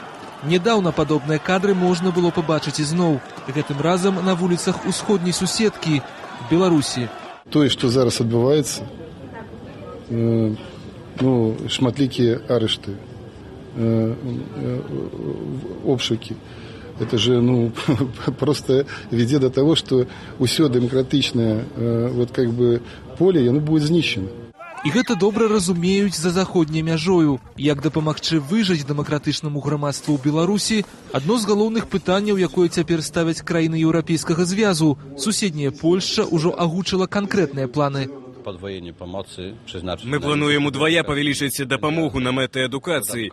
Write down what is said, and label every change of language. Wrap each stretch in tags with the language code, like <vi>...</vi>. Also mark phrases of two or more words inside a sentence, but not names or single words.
<be>Нядаўна падобныя кадры можна было пабачыць ізноў. Гэтым разам на вуліцах усходняй суседкі Беларусі. Тое, што зараз адбываецца, шматлікія арышты, обшуки.</be> <ru>Это же просто ведет до того, что усё демократичное поле, оно будет знищено.</ru> <be>І гэта добра разумеюць за заходняй мяжою. Як дапамагчы выжыць дэмакратычнаму грамадству ў Беларусі – адно з галоўных пытанняў, якое цяпер ставяць краіны Еўрапейскага звязу. Суседняя Польшча ўжо агучыла канкрэтныя планы. Мы плануем удвая павялічыць дапамогу на мэты адукацыі.</be>